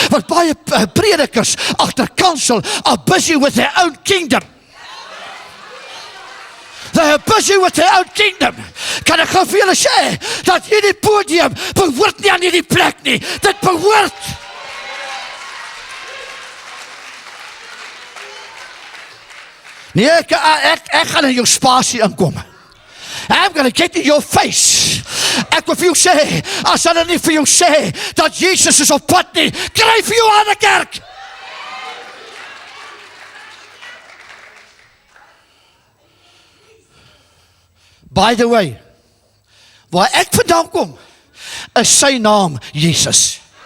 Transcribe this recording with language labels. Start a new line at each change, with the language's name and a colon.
Afrikaans: Want baie predikers agter kansel
English: are busy with their own kingdom. They are busy with their own kingdom.
Afrikaans: Kan ek gou vir julle sê, dat hierdie podium behoort nie aan hierdie plek nie. Dit behoort. Nee, ek gaan in jou spasie inkom.
English: I'm going to get in your face.
Afrikaans: Ek wil vir jou sê, as hulle nie vir jou sê, dat Jesus is op pad nie, kry vir jou aan die kerk.
English: By the way,
Afrikaans: waar ek vandaan kom, is sy naam Jesus.